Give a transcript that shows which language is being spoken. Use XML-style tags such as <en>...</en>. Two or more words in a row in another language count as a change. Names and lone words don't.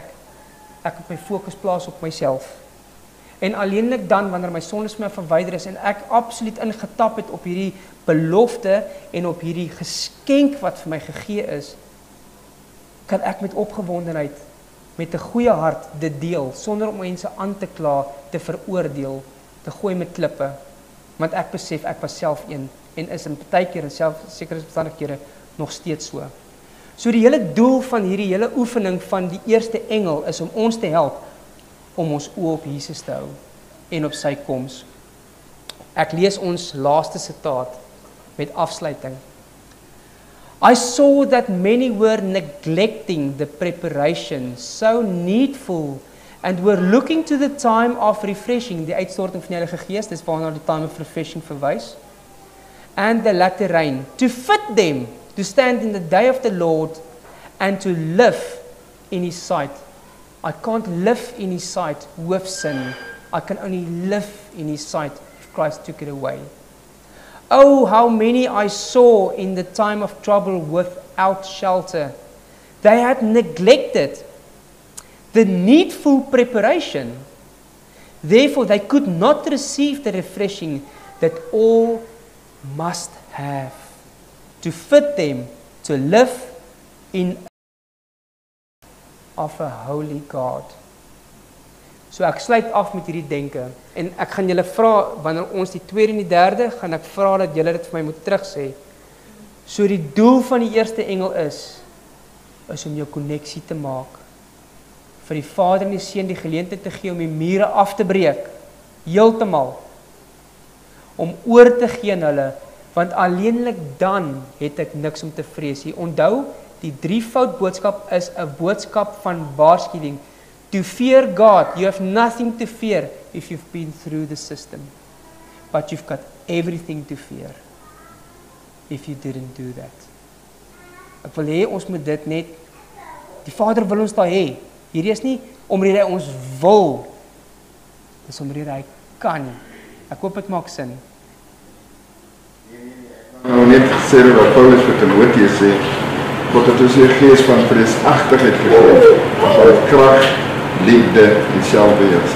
<af>Ek moet my fokus plaas op myself. En alleenlik dan wanneer my sondes my verwyder is en ek absoluut ingetap het op hierdie belofte en op hierdie geskenk wat vir my gegee is, kan ek met opgewondenheid, met 'n goeie hart dit deel sonder om mense aan te kla, te veroordeel, te gooi met klippe, want ek besef ek was self een en is in partykeer en self sekere omstandighede nog steeds so. So die hele doel van hierdie hele oefening van die eerste engel is om ons te help om ons oë op Jesus te hou en op sy koms. Ek lees ons laaste sitaat met afsluiting.</af> <en>I saw that many were neglecting the preparation so needful and were looking to the time of refreshing,</en> <af>die uitstorting van die Heilige Gees, dis waarna die</af> <en>time of refreshing verwys, and the latter rain, to fit them to stand in the day of the Lord and to live in His sight. I can't live in His sight with sin. I can only live in His sight if Christ took it away. Oh, how many I saw in the time of trouble without shelter. They had neglected the needful preparation. Therefore, they could not receive the refreshing that all must have to fit them to live in of a holy God.</en> <af>So ek sluit af met hierdie denke en ek gaan julle vra wanneer ons die tweede en die derde gaan ek vra dat julle dit vir my moet terugsê. So die doel van die eerste engel is om jou koneksie te maak. Vir die Vader en die Seun die geleentheid te gee om die mure af te breek, heeltemal. Om oor te gee aan hulle, want alleenlik dan het ek niks om te vrees. Jy onthou, die drievoud boodskap is 'n boodskap van waarskuwing.</af> <en>To fear God, you have nothing to fear if you've been through the system. But you've got everything to fear if you didn't do that.</en> <af>Ek wil hê ons moet dit net, die Vader wil ons daar hê. Hierdie is nie omdat hy ons wil, dis omdat hy kan. Ek hoop dit maak sin. Nou net sê wat Paulus vir Timoteus sê, God het ons die gees van vreesagtigheid gegee, van krag, liefde en selfbeheersing.</af>